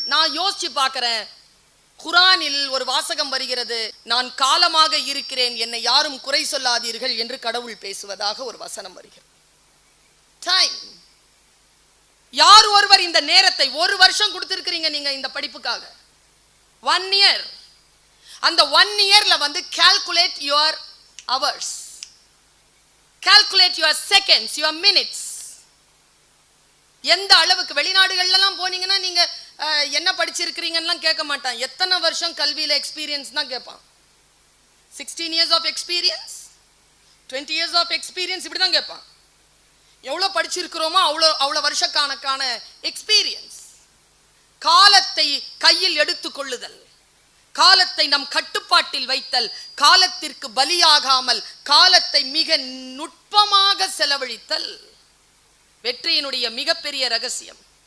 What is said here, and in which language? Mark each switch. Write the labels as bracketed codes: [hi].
[ta] நான் யோசிச்சு பார்க்கிறேன், குர்ஆனில் ஒரு வாசகம் வருகிறது, நான் காலமாக இருக்கிறேன், என்னை யாரும் குறை சொல்லாதீர்கள் என்று கடவுள் பேசுவதாக ஒரு வசனம் வருகிறது. டைம். யார் ஒருவர் இந்த நேரத்தை 1 வருஷம் கொடுத்திருக்கிறீங்க நீங்க இந்த படிப்புக்காக, [en] 1 year. [ta] அந்த [en] 1 yearல calculate your hours, calculate your seconds, your minutes. [ta] எந்த அளவுக்கு வெளிநாடுகள்லாம் போனீங்கன்னா நீங்க என்ன படிச்சிருக்கிறீங்கன்னு கேட்க மாட்டான், எத்தனை வருஷம் கல்வியில எக்ஸ்பீரியன்ஸ் தான் கேட்பான். [en] 16 years of experience, 20 years of experience [ta] இப்படி தான் கேட்பான். எவ்வளவு படிச்சிருக்கிறோமோ அவ்வளவு வருஷக்கணக்கான எக்ஸ்பீரியன்ஸ். காலத்தை கையில் எடுத்துக் கொள்ளுதல், காலத்தை நம் கட்டுப்பாட்டில் வைத்தல், காலத்திற்கு பலியாகாமல் காலத்தை மிக நுட்பமாக செலவழித்தல் வெற்றியினுடைய மிகப்பெரிய ரகசியம்.